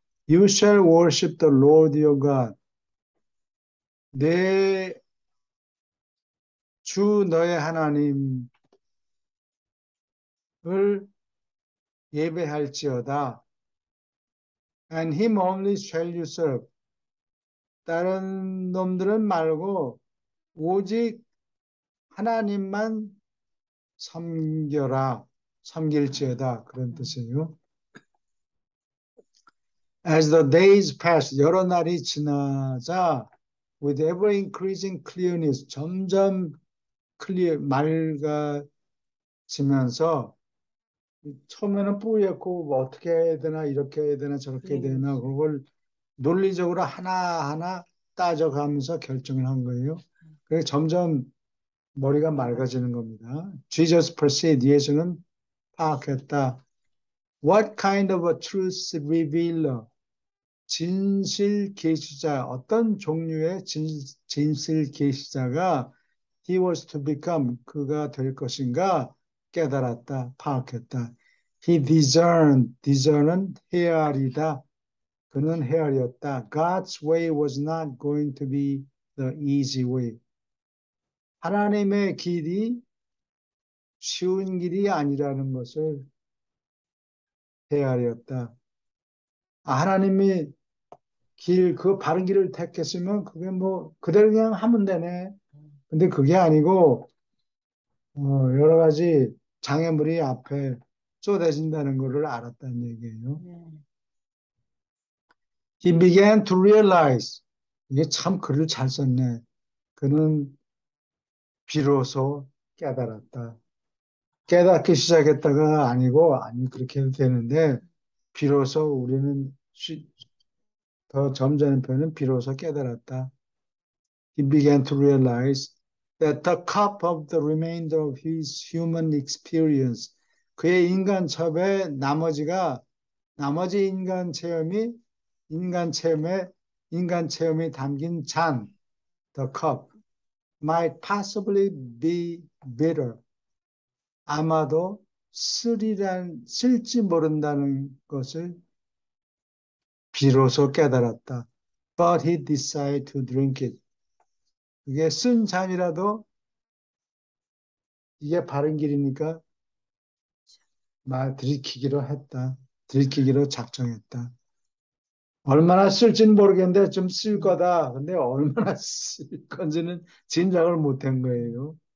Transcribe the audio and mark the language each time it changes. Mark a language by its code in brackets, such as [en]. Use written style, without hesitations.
[en] You shall worship the Lord your God. [ko] 내 주 너의 하나님을 예배할지어다. [en] And him only shall you serve. [ko] 다른 놈들은 말고 오직 하나님만 섬길지어다. 그런 뜻이에요. [en] As the days pass, [ko] 여러 날이 지나자 [en] with ever increasing clearness, [ko] 점점 맑아지면서 처음에는 뿌옇고 뭐 어떻게 해야 되나 이렇게 해야 되나 저렇게 해야 되나 그걸 논리적으로 하나하나 따져가면서 결정을 한 거예요. 그래서 점점 머리가 맑아지는 겁니다. [en] Jesus perceived, [ko] 예수는 파악했다. [en] What kind of a truth revealer? [ko] 진실 계시자, 어떤 종류의 진실 계시자가 [en] he was to become, [ko] 그가 될 것인가 깨달았다, 파악했다. [en] He discern은 헤아리다. [ko] 그는 헤아렸다. [en] God's way was not going to be the easy way. [ko] 하나님의 길이 쉬운 길이 아니라는 것을 헤아렸다. 하나님이 그 바른 길을 택했으면 그게 뭐 그대로 그냥 하면 되네. 근데 그게 아니고 여러 가지 장애물이 앞에 쏟아진다는 것을 알았다는 얘기예요. [en] He began to realize. [ko] 이게 참 글을 잘 썼네. 그는 비로소 깨달았다. 깨닫기 시작했다가 아니고, 아니, 그렇게 해도 되는데, 비로소 우리는 더 점잖은 표현은 비로소 깨달았다. [en] He began to realize that the cup of the remainder of his human experience, [ko] 그의 인간 첩의 나머지 인간 체험이 담긴 잔, [en] the cup, might possibly be bitter. [ko] 아마도 쓸지 모른다는 것을 비로소 깨달았다. [en] But he decided to drink it. [ko] 그게 쓴 잔이라도 이게 바른 길이니까 들이키기로 했다. 들이키기로 작정했다. 얼마나 쓸지는 모르겠는데 좀 쓸 거다. 근데 얼마나 쓸 건지는 짐작을 못한 거예요.